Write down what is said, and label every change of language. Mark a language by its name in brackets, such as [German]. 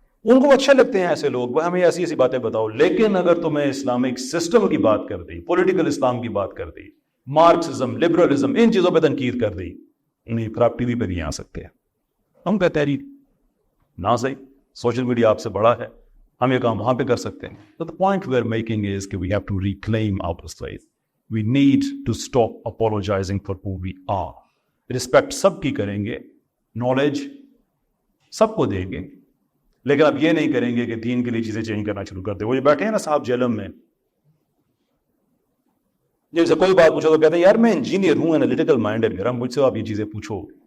[Urdu] ان کو اچھے لگتے ہیں ایسے لوگ، وہ ہمیں ایسی ایسی باتیں بتاؤ، لیکن اگر تمہیں اسلامک سسٹم کی بات کر دی، پولیٹیکل اسلام کی بات کر دی، مارکسزم، لبرلزم، ان چیزوں پہ تنقید کر دی، نہیں پھر آپ ٹی وی پہ نہیں آ سکتے. ہم کہتے ہیں نہ صحیح، سوشل میڈیا آپ سے بڑا ہے، ہم یہ کام وہاں پہ کر سکتے ہیں. [English] تو the point we are making is کہ we have to reclaim our faith. We need to stop apologizing for who we are. [Urdu] Respect سب کی کریں گے، نالج سب کو دیں گے، لیکن اب یہ نہیں کریں گے کہ دین کے لیے چیزیں چینج کرنا شروع کر دیں. وہ جو بیٹھے ہیں نا صاحب جہلم میں، جن سے کوئی بات پوچھو تو کہتے ہیں یار میں انجینئر ہوں، انالیٹیکل مائنڈ ہے میرا، مجھ سے آپ یہ چیزیں پوچھو.